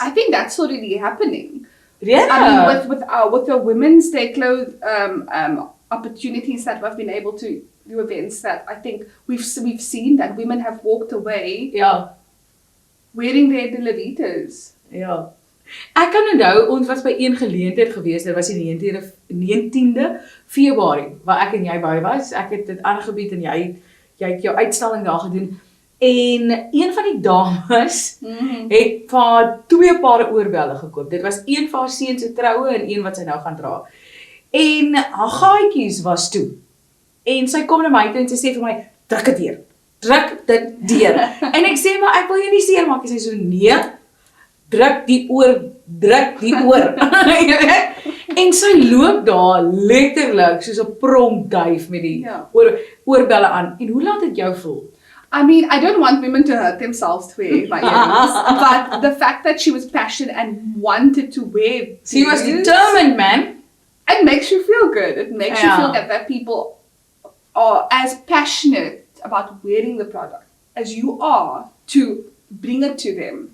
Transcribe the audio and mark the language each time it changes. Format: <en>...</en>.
<en>I think that's already happening. Yeah. I mean, with the Women's Day clothes opportunities that we've been able to do events that I think we've seen that women have walked away</en> <af>Ja.</af> <en>wearing their Gelyktydiges.</en> <af>Ja. Ek kan onthou, ons was by een geleentheid gewees, dit was die 19de Februarie, waar ek en jy by was. Ek het dit aangebied en jy het jou uitstalling daar gedoen. En een van die dames het vir haar 2 pare oorbelle gekoop. Dit was een vir haar seun se troue en een wat sy nou gaan dra. En haar gaatjies was toe. En sy kom na my toe en sy sê vir my, druk dit deur. Druk dit deur. En ek sê, maar ek wil jou nie seermaak. En sy so, nee, druk die oor. Jy weet? En sy loop daar letterlik soos 'n pronkduif met die oorbelle aan. En hoe laat dit jou voel?</af> <en>I mean, I don't want women to hurt themselves to wear my earrings, but the fact that she was passionate and wanted to wear She was these, determined, man. It makes you feel good. It makes you feel that people are as passionate about wearing the product as you are to bring it to them.</en>